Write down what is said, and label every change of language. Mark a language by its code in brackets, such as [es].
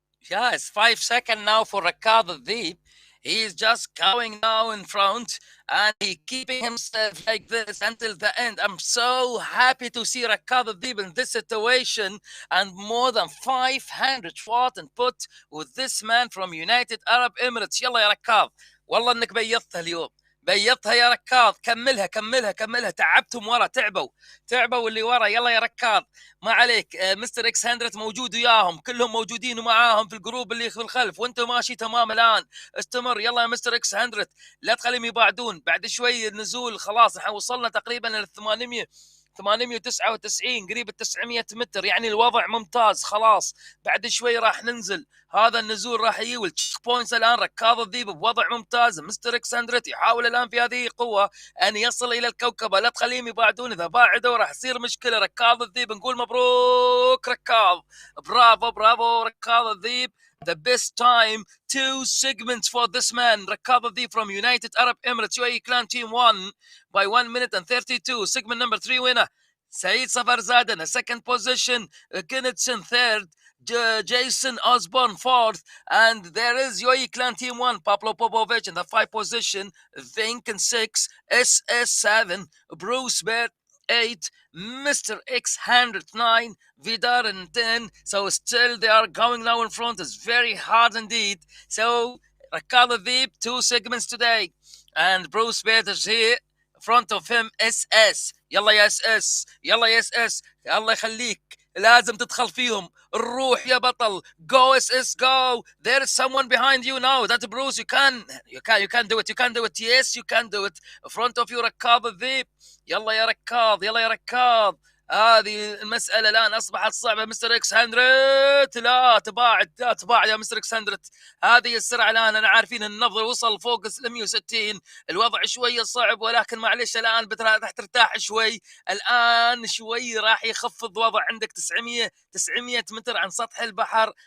[en] Yeah, it's 5 seconds now for Ricardo Deep. He's just going now in front, and he keeping himself like this until the end. I'm so happy to see Ricardo Deep in this situation, and more than 500 watt input with this man from United Arab Emirates. [ar] يلا يا ركاض، والله انك بيضتها اليوم. بيضتها يا ركاض. كملها كملها كملها. تعبتم ورا، تعبوا اللي ورا. يلا يا ركاض، ما عليك. مستر اكس 100 موجود وياهم، كلهم موجودين ومعاهم في الجروب اللي في الخلف، وانت ماشي تمام الان. استمر يلا يا مستر اكس 100، لا تخليهم يبعدون. بعد شوي النزول خلاص، احنا وصلنا تقريبا ل 899 قريب ال 900 متر، يعني الوضع ممتاز. خلاص بعد شوي راح ننزل، هذا النزول راح يجي. والتشيك بوينتس الان ركاض الذيب بوضع ممتاز. مستر اكس 100 يحاول الان في هذه قوه ان يصل الى الكوكبه، لا تخليهم يبعدون، اذا باعدوا راح يصير مشكله. ركاض الذيب نقول مبروك ركاض، برافو برافو ركاض الذيب. [en] The best time, 2 segments for this man, Rakab from United Arab Emirates, UAE Clan Team 1 by 1 minute and 32. Segment number 3 winner, Saeed Safarzad in a 2nd position, Knudsen 3rd, Jason Osborne fourth, and there is UAE Clan Team 1, Pablo Popovic in the 5th position, Vink in 6, SS 7, Bruce Bear 8, Mr. X 109, Vidar in 10. So still they are going now in front. It's very hard indeed. So Ricardo Veep, 2 segments today, and Bruce Bear is here. Front of him SS. [ar] يلا يا SS، يلا يا SS، الله يخليك، لازم تدخل فيهم. روح يا بطل. [en] Go SS go. There is someone behind you now. That's Bruce. You can do it. You can do it. Yes, you can do it. Front of you ركاض الذيب. [ar] يلا يا ركاض، يلا يا ركاض. هذه المسألة الآن أصبحت صعبة. مستر إكس 100 لا تباعد، لا تباعد يا مستر إكس 100. هذه السرعة الآن أنا عارفين النبض وصل فوق 160. الوضع شوية صعب، ولكن معلش الآن راح ترتاح شوي. الآن شوي راح يخفض وضع عندك 900 متر عن سطح البحر.